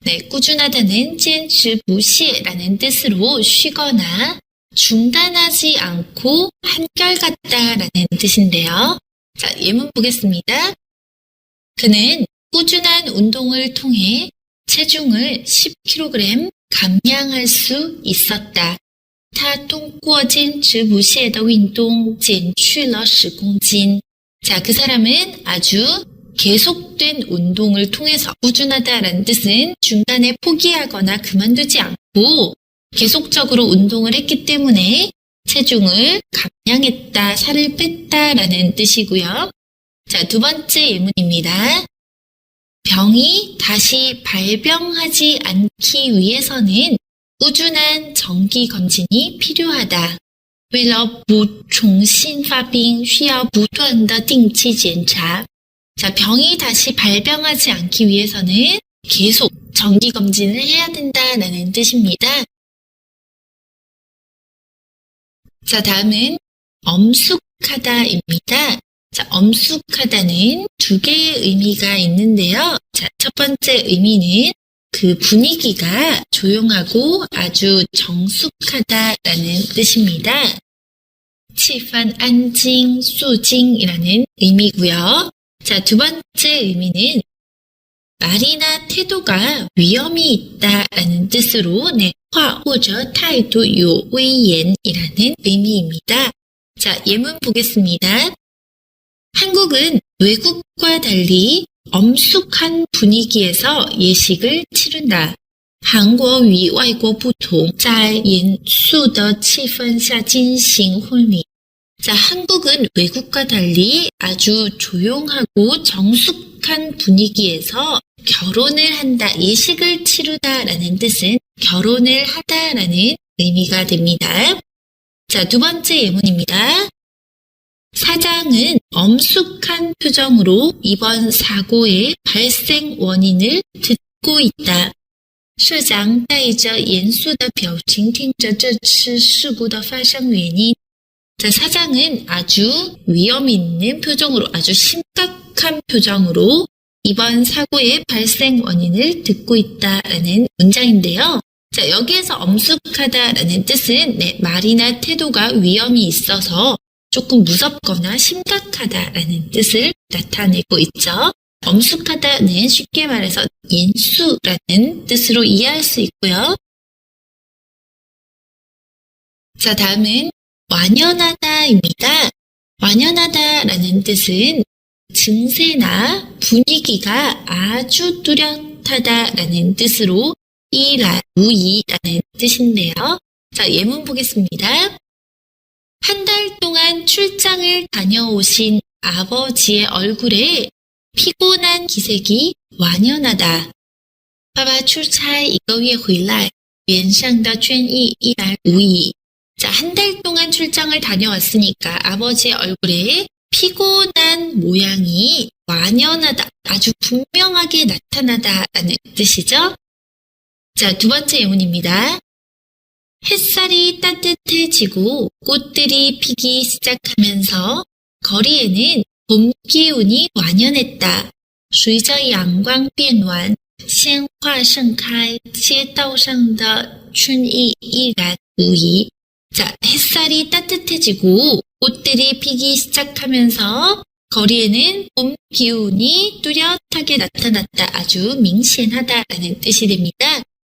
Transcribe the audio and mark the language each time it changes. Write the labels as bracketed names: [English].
[Korean] 꾸준하다는 坚持不懈라는 뜻으로 쉬거나 중단하지 않고 한결같다라는 뜻인데요. 자, 예문 보겠습니다. 그는 꾸준한 운동을 통해 체중을 10kg 감량할 수 있었다. [Chinese] 他通过坚持不懈的运动减去了10公斤. [Korean] 자, 그 사람은 아주 계속된 운동을 통해서 꾸준하다라는 뜻은 중간에 포기하거나 그만두지 않고 계속적으로 운동을 했기 때문에 체중을 감량했다, 살을 뺐다라는 뜻이고요. 자, 두 번째 예문입니다. 병이 다시 발병하지 않기 위해서는 꾸준한 정기 검진이 필요하다. [Chinese] 为了不重新发病，需要不断的定期检查. [Korean] 자, 병이 다시 발병하지 않기 위해서는 계속 정기 검진을 해야 된다라는 뜻입니다. 자, 다음은 엄숙하다입니다. 자, 엄숙하다는 두 개의 의미가 있는데요. 자, 첫 번째 의미는 그 분위기가 조용하고 아주 정숙하다라는 뜻입니다. [Chinese] 气氛安静, 肃静 [Korean] 이라는 의미고요. 자, 두 번째 의미는 말이나 태도가 위험이 있다라는 뜻으로 화 [Chinese] 或者态度有威严 [Korean] 이라는 의미입니다. 자, 예문 보겠습니다. 한국은 외국과 달리 엄숙한 분위기에서 예식을 치른다. [Chinese] 韩国与外国不同，在严肃的气氛下进行婚礼。 [Korean] 자, 한국은 외국과 달리 아주 조용하고 정숙한 분위기에서 결혼을 한다, 예식을 치르다라는 뜻은 결혼을 하다라는 의미가 됩니다. 자, 두 번째 예문입니다. 사장은 엄숙한 표정으로 이번 사고의 발생 원인을 듣고 있다. [Chinese] 社长带着严肃的表情听着这次事故的发生原因. [Korean] 자, 사장은 아주 위험 있는 표정으로, 아주 심각한 표정으로 이번 사고의 발생 원인을 듣고 있다라는 문장인데요. 자, 여기에서 엄숙하다라는 뜻은 말이나 태도가 위험이 있어서 조금 무섭거나 심각하다라는 뜻을 나타내고 있죠. 엄숙하다는 쉽게 말해서严肃라는 뜻으로 이해할 수 있고요. 자, 다음은 완연하다입니다. 완연하다라는 뜻은 증세나 분위기가 아주 뚜렷하다라는 뜻으로 이라무이라는 뜻인데요. 자, 예문 보겠습니다. 한 달 동안 출장을 다녀오신 아버지의 얼굴에 피곤한 기색이 완연하다. [Chinese] 爸爸出差1个月回来，脸上的倦意一览无遗. [Korean] 자, 한 달 동안 출장을 다녀왔으니까 아버지의 얼굴에 피곤한 모양이 완연하다, 아주 분명하게 나타나다라는 뜻이죠. 자, 두 번째 예문입니다. 햇살이 따뜻해지고 꽃들이 피기 시작하면서 거리에는 봄 기운이 완연했다. [Chinese] 随着阳光变暖，鲜花盛开，街道上的春意依然无遗. [Korean] 자, 햇살이 따뜻해지고 꽃들이 피기 시작하면서 거리에는 봄 기운이 뚜렷하게 나타났다. 아주明显하다라는 뜻이 됩니다.